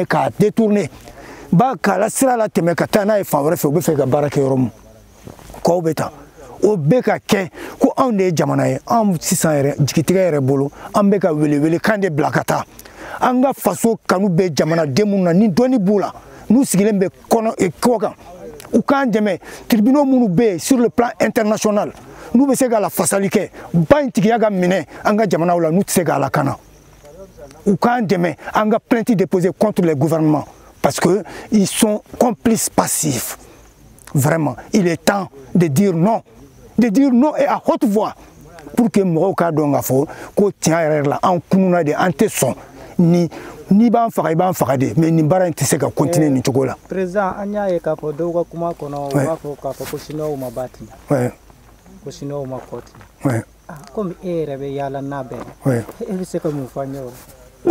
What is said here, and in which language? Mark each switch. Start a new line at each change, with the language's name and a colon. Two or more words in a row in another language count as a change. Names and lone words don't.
Bambara: k'a détourner ba k'a la sira la tɛmɛ ka taa n'a ye fan wɛrɛ fɛ u bɛ fɛ ka baara kɛ yɔrɔ min kɔw bɛ taa o bɛ ka kɛ ko anw de ye jamana ye anw sisan yɛrɛ jigitigɛ yɛrɛ bolo an bɛ ka welewele kan de bila ka taa an ka faso kanu bɛ jamanaden minnu na ni dɔnni b'u la n'u sigilen bɛ kɔ kan u k'an dɛmɛ tribunaux minnu bɛ yen
French: sur le plan international
Bambara: n'u bɛ se ka la fasali kɛ ba in tigiya ka minɛ an ka jamanaw la n'u tɛ se k'a lakana u k'an dɛmɛ an ka
French: plainte déposée contre les gouvernements parce que ils sont complices passifs vraiment il est temps de dire non et à haute voix pour que
Bambara: mɔgɔw k'a dɔn k'a fɔ ko tiɲɛ yɛrɛ la an kununa de an tɛ sɔn ni b'an faga i b'an faga de mais nin baara in tɛ se ka continuer nin cogo la. Président an y'a ye k'a fɔ dɔw ka kuma kɔnɔ u b'a fɔ k'a fɔ ko chinois ma ba tigɛ ko chinois ma kɔ tigɛ komi e yɛrɛ bɛ yaala n'a bɛɛ e bɛ se ka mun fɔ an ye o la.